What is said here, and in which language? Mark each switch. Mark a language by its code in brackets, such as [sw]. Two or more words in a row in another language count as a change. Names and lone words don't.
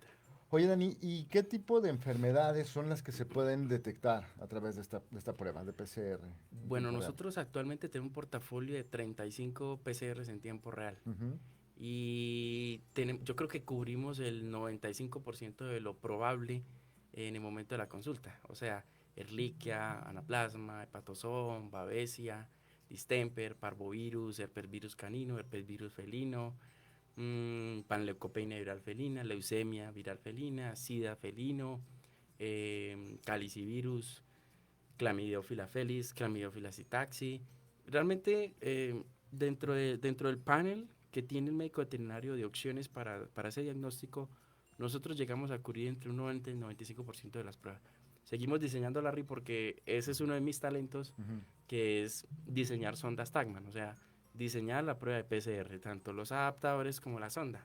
[es] Oye, Dani, ¿y qué tipo de enfermedades son las que se pueden detectar a través de esta prueba de PCR en Bueno, tiempo real? nosotros actualmente tenemos un portafolio de 35 PCRs en tiempo real. Ujú, Y yo creo que cubrimos el 95% de lo probable en el momento de la consulta. O sea, Ehrlichia, anaplasma, hepatosón, babesia, distemper, parvovirus, herpesvirus canino, herpesvirus felino, panleucopenia viral felina, leucemia viral felina, sida felino, calicivirus, Chlamydophila felis, Chlamydophila sitaxi. Realmente, dentro del panel que tiene el médico veterinario de opciones para ese diagnóstico, nosotros llegamos a cubrir entre un 90 y el 95% de las pruebas. Seguimos diseñando, Larry, porque ese es uno de mis talentos, ujú, que es diseñar sondas Tagman, o sea, diseñar la prueba de PCR, tanto los adaptadores como la sonda.